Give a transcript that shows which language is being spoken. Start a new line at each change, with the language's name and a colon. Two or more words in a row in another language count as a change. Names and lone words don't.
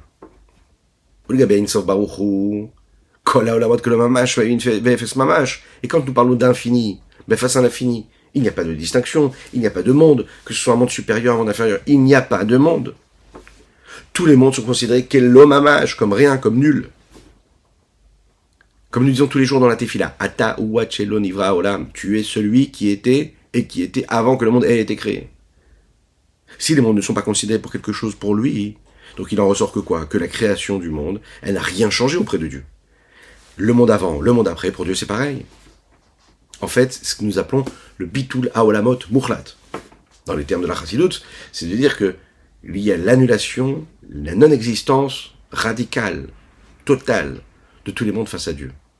French: Et quand nous parlons d'infini, face à l'infini, il n'y a pas de distinction, il n'y a pas de monde, que ce soit un monde supérieur, un monde inférieur, il n'y a pas de monde. Tous les mondes sont considérés qu'Elomamash, comme rien, comme nul. Comme nous disons tous les jours dans la Tefila,
Hebrew: Ata uachelo nivra olam,
French: tu es celui qui était et qui était avant que le monde ait été créé. Si les mondes ne sont pas considérés pour quelque chose pour lui, donc il en ressort que quoi? Que la création du monde, elle n'a rien changé auprès de Dieu. Le monde avant, le monde après, pour Dieu c'est pareil. En fait, ce que nous appelons le
Hebrew: bitul haolamot mukhlat,
French: dans les termes de la Chassidut, c'est de dire que il y a l'annulation, la non-existence radicale, totale, de tous les mondes face à Dieu.